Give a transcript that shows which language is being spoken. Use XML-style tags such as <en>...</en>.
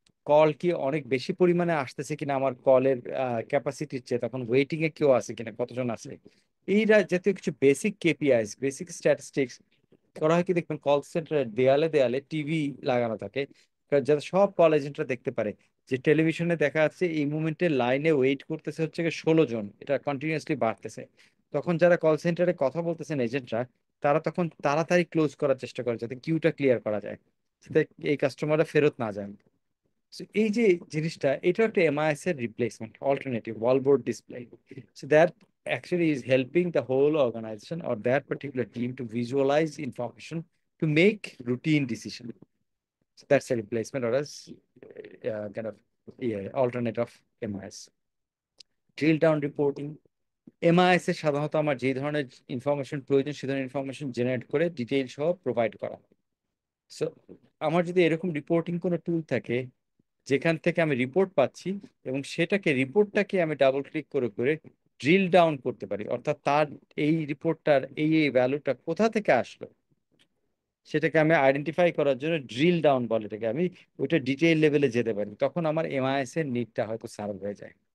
<bn>Call কি অনেক বেশি পরিমাণে আসতেছে কিনা, আমার কলের ক্যাপাসিটির চেয়ে, তখন ওয়েটিং এ কেউ আছে কিনা, কতজন আছে, এই জাতীয় কিছু বেসিক কেপিআইস, বেসিক স্ট্যাটিস্টিক্স করা হয়। কি দেখবেন কল সেন্টারের দেয়ালে দেয়ালে টিভি লাগানো থাকে, যাতে সব কল এজেন্টরা দেখতে পারে যে টেলিভিশনে দেখা যাচ্ছে এই মুমেন্টে লাইনে ওয়েট করতেছে হচ্ছে 16 জন, এটা কন্টিনিউয়াসলি বাড়তেছে। তখন যারা কল সেন্টারে কথা বলতেছেন এজেন্টরা, তারা তখন তাড়াতাড়ি ক্লোজ করার চেষ্টা করে, যাতে কিউটা ক্লিয়ার করা যায়, যাতে এই কাস্টমাররা ফেরত না যান। So এই যে জিনিসটা, এটা একটা এমআইএস এর replacement, alternative ওয়ালবোর্ড display.</bn> <en>So that actually is helping the whole organization or that particular team to visualize information to make routine decision. So that's a replacement or as kind of alternate of MIS. Drill down reporting.</en> <bn>MIS এর সাধারণত আমার যে ধরনের information প্রয়োজন, সে ধরনের information generate করে detail সহ provide করা। সো আমার যদি এরকম রিপোর্টিং কোনো টুল থাকে, যেখান থেকে আমি রিপোর্ট পাচ্ছি এবং রিপোর্টটাকে আমি ডাবল ক্লিক করে ড্রিল ডাউন করতে পারি, অর্থাৎ তার এই রিপোর্টটার এই ভ্যালুটা কোথা থেকে আসলো, সেটাকে আমি আইডেন্টিফাই করার জন্য ড্রিল ডাউন বলে এটাকে, আমি ওইটা ডিটেইল লেভেলে যেতে পারি, তখন আমার এমআইএস এর নিডটা হয়তো সার্ভ হয়ে যায়।</bn>